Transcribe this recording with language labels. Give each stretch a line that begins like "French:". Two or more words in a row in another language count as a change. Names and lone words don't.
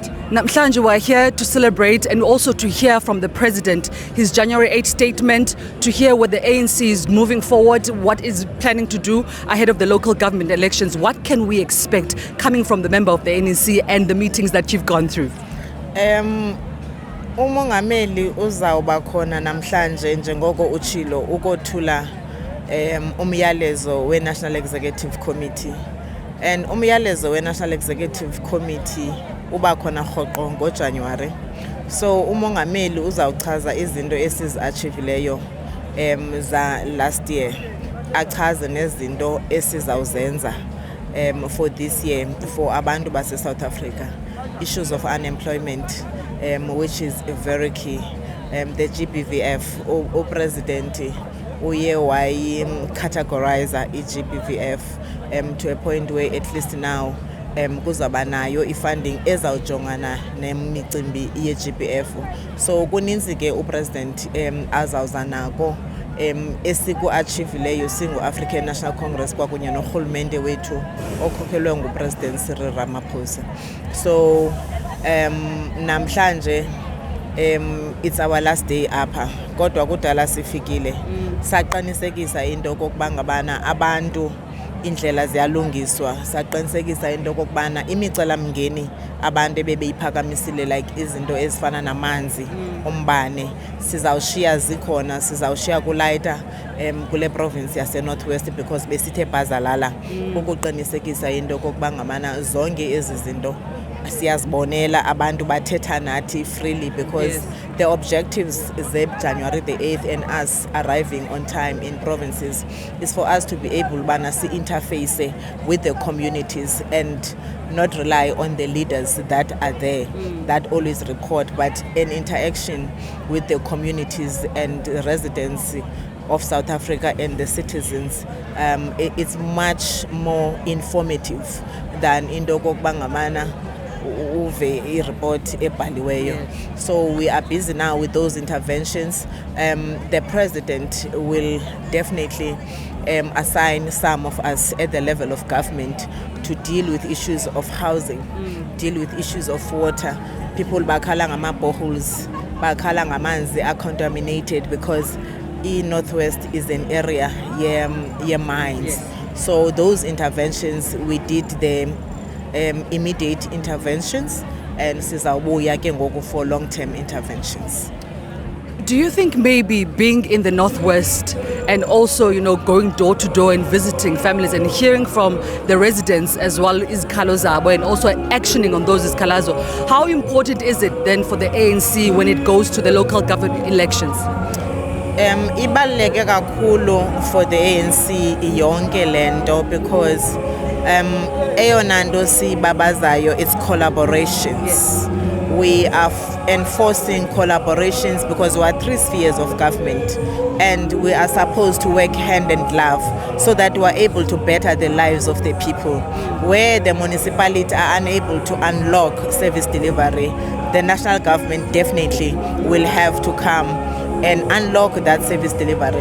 English: Namhlanje, we're here to celebrate and also to hear from the President his January 8 statement, to hear what the ANC is moving forward, what is planning to do ahead of the local government elections. What can we expect coming from the member of the NEC and the meetings that you've gone through?
Xhosa: Umongameli uzawuba khona namhlanje njengoko uchilo ukothula umyalezo we-National Executive Committee. And umyalezo we-National Executive Committee uba khona rhoqo ngoJanuary. So umongameli uzawuchaza izinto esizi-achievileyo za
English: last year,
Xhosa: achaze nezinto esizawuzenza
English: for this year for
Xhosa: abantu base South Africa.
English: Issues of unemployment, which is very key. The GBVF, President uye categorize i-GBVF to a point where at least now
Xhosa: kuzaba nayo ifunding ezawujongana nemicimbi ye-GBF. So kuninzi ke upresident azawuza nako esiku-achievileyo singu-African National Congress kwakunye norhulumente wethu okhokhelwe nguPresident Cyril Ramaphosa.
English: So namhlanje it's our last day apha,
Xhosa: kodwa kudala sifikile. Saqinisekisa into kokuba ngabana abantu indlela ziyalungiswa, saqinisekisa into kokubana imicelamngeni abantu bebeyiphakamisile like izinto ezifana namanzi, umbane, sizawushiya zikhona, sizawushiya kulayita kule province yase Northwest because besithe bhazalala ukuqinisekisa into kokuba ngamana zonke ezi zinto siyazibonela abantu bathetha
English: nathi freely because the objectives January the 8th and us arriving on time in provinces is for us to be able to interface with the communities and not rely on the leaders that are there that always report, but an interaction with the communities and residents of South Africa and the citizens. It's much more informative than
Xhosa: into kokuba uve report ebhaliweyo.
English: So we are busy now with those interventions. The president will definitely assign some of us at the level of government to deal with issues of housing, deal with issues of water. People
Xhosa: bakhala ngama-boreholes, bakhala ngamanzi
English: are contaminated because Northwest is an area mines. So those interventions, we did the immediate interventions and
Xhosa: sizabuya ke ngoku
English: for long-term interventions. Do you think maybe being in the Northwest and also, going door to door and visiting families and hearing from the residents as well
Xhosa: izikhalo zabo
English: and also actioning on those izikhalazo, how important is it then for the ANC when it goes to the local government elections?
Xhosa: Ibaluleke kakhulu
English: for the ANC
Xhosa: yonke lento because eyona nto sibabazayo,
English: it's collaborations. We are enforcing collaborations because we are 3 spheres of government and we are supposed to work hand in glove so that we are able to better the lives of the people. Where the municipalities are unable to unlock service delivery, the national government definitely will have to come and unlock that service delivery.